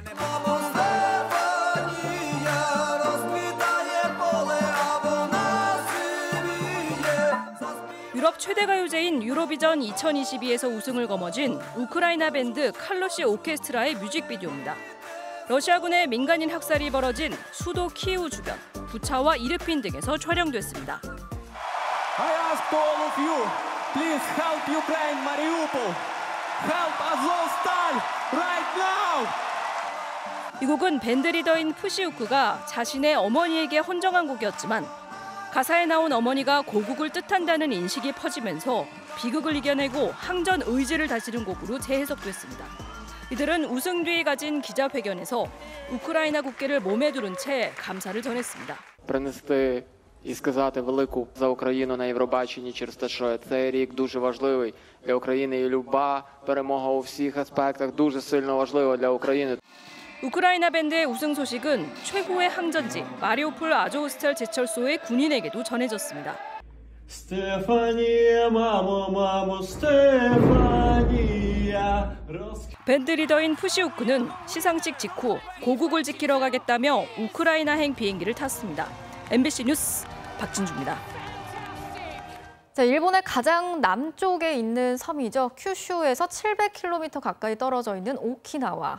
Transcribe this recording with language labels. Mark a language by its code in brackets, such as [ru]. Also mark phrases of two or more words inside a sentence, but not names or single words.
[ko] 유럽 최대 가요제인 유로비전 2022에서 우승을 거머쥔 우크라이나 밴드 칼로시 오케스트라의 뮤직비디오입니다. 러시아군의 민간인 학살이 벌어진 수도 키이우 주변, 부차와 이르핀 등에서 촬영됐습니다. [en] I ask to all of you, please help Ukraine, Mariupol. Help Azovstal right now. [ko] 이 곡은 밴드 리더인 푸시우크가 자신의 어머니에게 헌정한 곡이었지만 가사에 나온 어머니가 고국을 뜻한다는 인식이 퍼지면서 비극을 이겨내고 항전 의지를 다지는 곡으로 재해석됐습니다. 이들은 우승 뒤에 가진 기자회견에서 우크라이나 국기를 몸에 두른 채 감사를 전했습니다. [uk] Принести і сказати велику за Україну на Євробаченні через те, що цей рік дуже важливий для України і люба перемога у всіх аспектах дуже сильно важлива для України. [ko] 우크라이나 밴드의 우승 소식은 최후의 항전지 마리우폴 아조우스탈 제철소의 군인에게도 전해졌습니다. [uk] Стефанія, мамо, мамо, Стефанія. [ko] 밴드 리더인 푸시우크는 시상식 직후 고국을 지키러 가겠다며 우크라이나행 비행기를 탔습니다. MBC 뉴스 박진주입니다. 자, 일본의 가장 남쪽에 있는 섬이죠. 큐슈에서 700km 가까이 떨어져 있는 오키나와.